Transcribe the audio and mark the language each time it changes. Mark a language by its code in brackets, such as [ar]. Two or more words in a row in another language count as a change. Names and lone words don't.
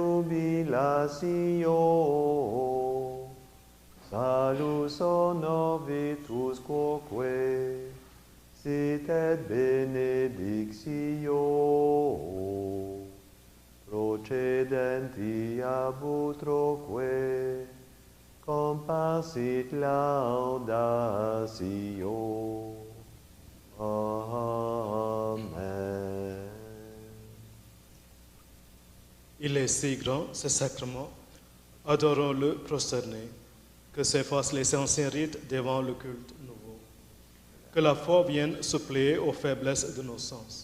[la] jubilatio salus honovitus quoque sit et benedictio procedenti ab utroque compassit laudatio. Amen. [fr] Il est si grand, ce sacrement, adorons-le prosterné, que s'effacent les anciens rites devant le culte nouveau. Que la foi vienne suppléer aux faiblesses de nos sens.